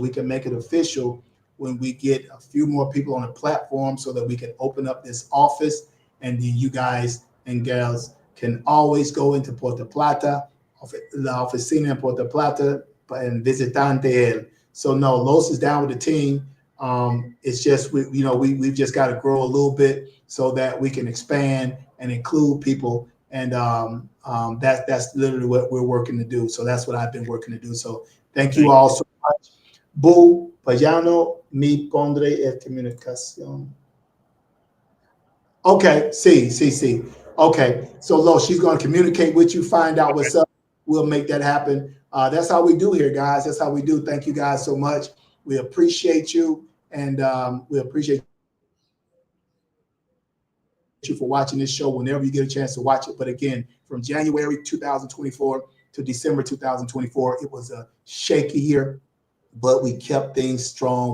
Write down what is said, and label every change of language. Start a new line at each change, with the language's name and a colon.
English: We can make it official when we get a few more people on the platform so that we can open up this office, and then you guys and gals can always go into Puerto Plata,
Spanish: la oficina en Puerto Plata,
English: and
Spanish: visitante él.
English: So no, Los is down with the team. It's just we've just got to grow a little bit so that we can expand and include people. And that's literally what we're working to do. So that's what I've been working to do. So thank you all so much.
Spanish: Bu Payano, mi pondré en comunicación.
English: Okay, see. Okay, so Lo, she's going to communicate with you, find out what's up. We'll make that happen. That's how we do here, guys. That's how we do. Thank you guys so much. We appreciate you, and we appreciate you for watching this show whenever you get a chance to watch it. But again, from January 2024 to December 2024, it was a shaky year, but we kept things strong.